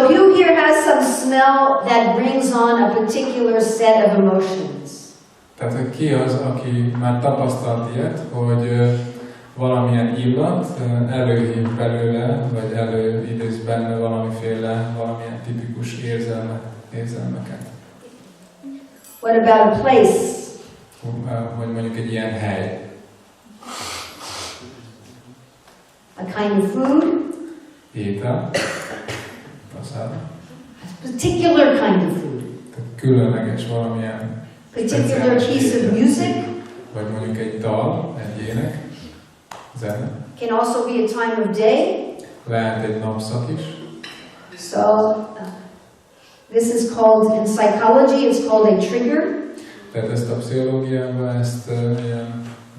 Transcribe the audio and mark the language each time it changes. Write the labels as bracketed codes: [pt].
[en] who here has some smell that brings on a particular set of emotions? [hu] Tehát, hogy ki az, aki már tapasztalt ilyet, hogy valamilyen illat előhív belőle, vagy előidéz benne valamilyen tipikus érzelmeket. [en] What about a place? [hu] Vagy mondjuk egy ilyen hely. [en] A kind of food? [hu] Étel. [en] A particular kind of food. [hu] Tehát különleges valamilyen [en] particular piece of music. [hu] Vagy mondjuk egy dal, egy ének, zene. [en] Can also be a time of day. [hu] Lehet egy napszak is. [en] So, this is called, in psychology, it's called a trigger. [hu] Tehát ezt a pszichológiában, ezt ilyen...